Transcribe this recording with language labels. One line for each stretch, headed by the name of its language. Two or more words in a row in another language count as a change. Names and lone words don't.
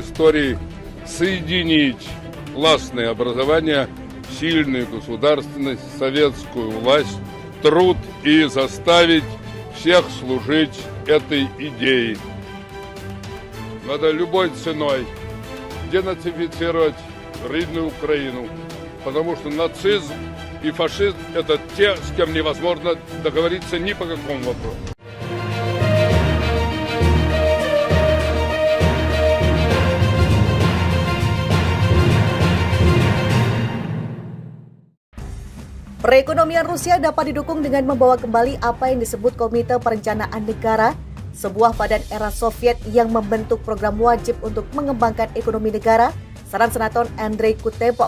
Russian: истории соединить классное образование, сильную государственность, советскую власть, труд и заставить всех служить этой идее. Надо любой ценой денацифицировать родную Украину, потому что нацизм и фашизм – это те, с кем невозможно договориться ни по какому вопросу.
Indonesian: Perekonomian Rusia dapat didukung dengan membawa kembali apa yang disebut Komite Perencanaan Negara, sebuah badan era Soviet yang membentuk program wajib untuk mengembangkan ekonomi negara, saran Senator Andrei Kutebov.